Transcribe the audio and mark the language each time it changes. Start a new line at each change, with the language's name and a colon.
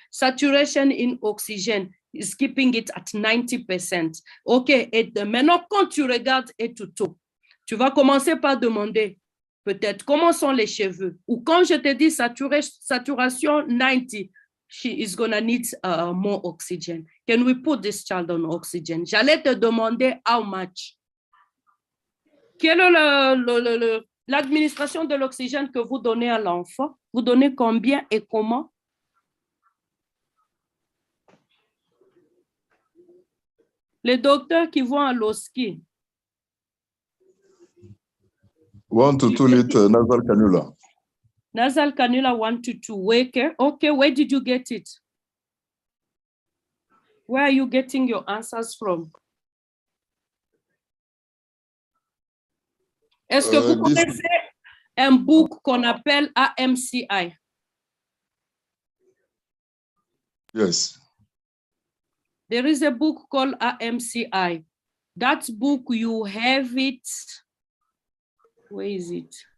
English: Saturation in oxygen is keeping it at 90%.
French: OK, et maintenant, quand tu regardes et tout, tu vas commencer par demander peut-être comment sont les cheveux. Ou quand je te dis saturation 90,
English: she is going to need more oxygen. Can we put this child on oxygen?
French: J'allais te demander
English: how much.
French: Quelle est l'administration de l'oxygène que vous donnez à l'enfant? Vous donnez combien et comment? Les docteurs qui vont à l'OSCI.
English: 1 to 2 litres nasal cannula. Nasal cannula 1 to 2. Wake. Okay, where did you get it? Where are you getting your answers from?
French: Est-ce que vous connaissez un book qu'on appelle Hpcsa?
English: Yes. There is a book called Hpcsa. That book, you have it. Where is it?